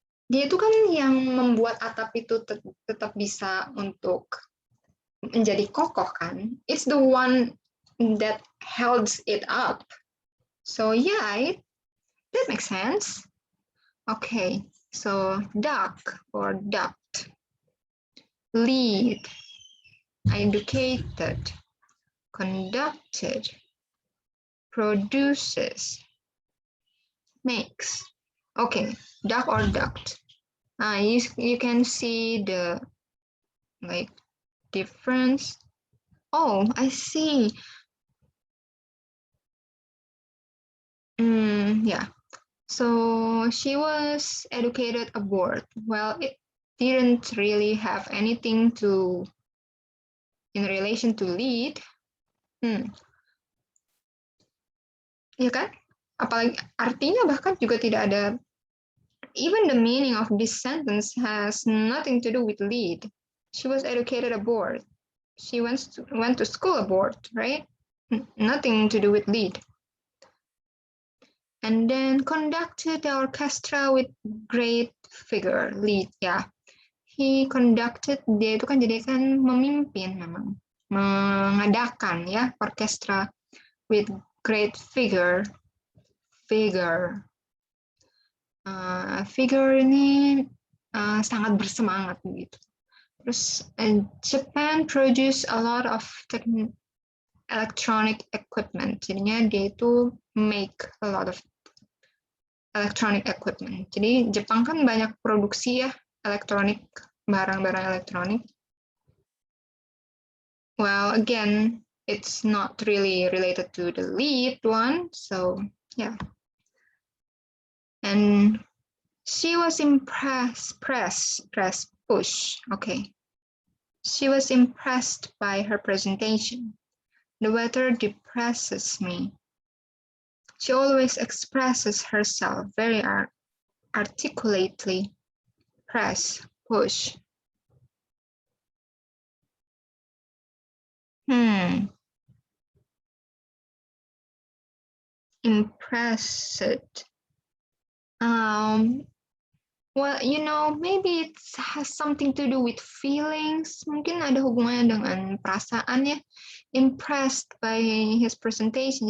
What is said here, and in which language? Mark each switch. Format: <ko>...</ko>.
<id>Dia itu kan yang membuat atap itu tetap bisa untuk menjadi kokoh kan.</id> <en>It's the one that holds it up. So yeah, that makes sense. Okay, so duct or duct, lead, educated, conducted, produces, makes. Okay, duct or duct. You can see the like difference. Oh, I see. Yeah. So she was educated abroad. Well, it didn't really have anything to in relation to lead.</en> <id>Ya kan? Apalagi artinya bahkan juga tidak ada.</id> <en>Even the meaning of this sentence has nothing to do with lead. She was educated abroad. She went to school abroad, right? Nothing to do with lead. And then conducted the orchestra with great figure, lead, ya.</en> <id>He conducted, dia itu kan jadi kan memimpin memang, mengadakan ya orkestra with great figure. Figure ini sangat bersemangat begitu.</id> <en>Terus Japan produce a lot of electronic equipment.</en> <id>Jadinya dia itu</id> <en>make a lot of electronic equipment.</en> <id>Jadi Jepang kan banyak produksi ya elektronik, barang-barang elektronik.</id> <en>Well, again, it's not really related to the lead one, so yeah. And She was impressed, push, okay. She was impressed by her presentation. The weather depresses me. She always expresses herself very articulately. Press, push. Impressed. Well, you know, maybe it has something to do with feelings.</en> <id>Mungkin ada hubungannya dengan perasaan ya.</id> <en>Impressed by his presentation.</en>